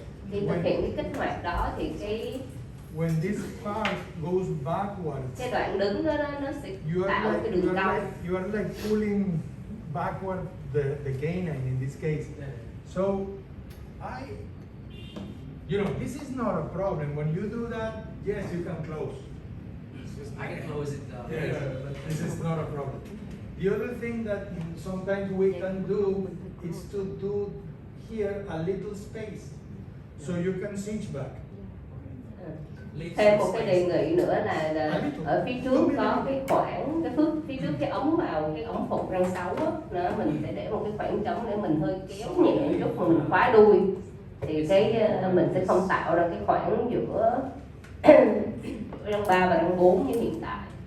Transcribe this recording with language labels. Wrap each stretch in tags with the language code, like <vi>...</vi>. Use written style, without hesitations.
<vi>Khi thực hiện cái kích hoạt đó thì</vi> <en>When this part goes backwards,</en> <vi>cái đoạn đứng đó nó sẽ tạo cái đường cong.</vi> <en>you are like pulling backward the canine in this case. So this is not a problem. When you do that, yes, you can close. I can close it. Yeah, this is not a problem. The other thing that sometimes we can do is to do here a little space, so you can cinch back.</en> <vi>Thêm một cái đề nghị nữa là ở phía trước có cái khoảng, phía trước cái ống vào cái ống phục răng 6 á, mình sẽ để một cái khoảng trống để mình hơi kéo nhẹ một chút mà mình khóa đuôi, thì mình sẽ không tạo ra cái khoảng giữa răng 3 và răng 4 như hiện tại.</vi>